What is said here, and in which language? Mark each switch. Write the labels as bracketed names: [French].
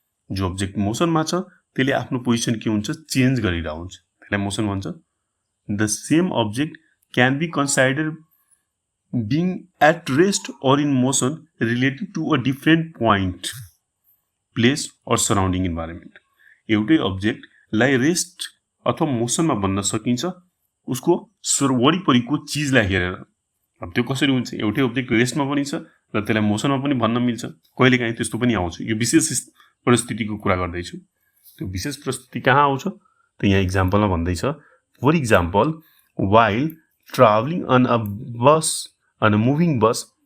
[Nepali] जो अब्जेक्ट मोसनमा छ त्यसले आफ्नो पोजिसन के हुन्छ, चेन्ज गरिरहेको हुन्छ, त्यसलाई मोसन भन्छ। [English] The same object can be consider being at rest or in motion relative to a different point, place or surrounding environment। [Nepali] एउटै अब्जेक्टलाई रेस्ट अथवा मोसनमा भन्न सकिन्छ उसको वरिपरिको चिजलाई हेरेर। अब त्यो कसरी हुन्छ, एउटै अब्जेक्ट रेस्टमा पनि छ र त्यसलाई मोसनमा पनि भन्न मिल्छ। कहिलेकाहीँ त्यस्तो पनि आउँछ। यो विशेष परिस्थितिको कुरा गर्दैछु। त्यो विशेष परिस्थिति कहाँ आउँछ त यहाँ इक्जाम्पलमा भन्दैछ, [English] For example while travelling on a moving bus.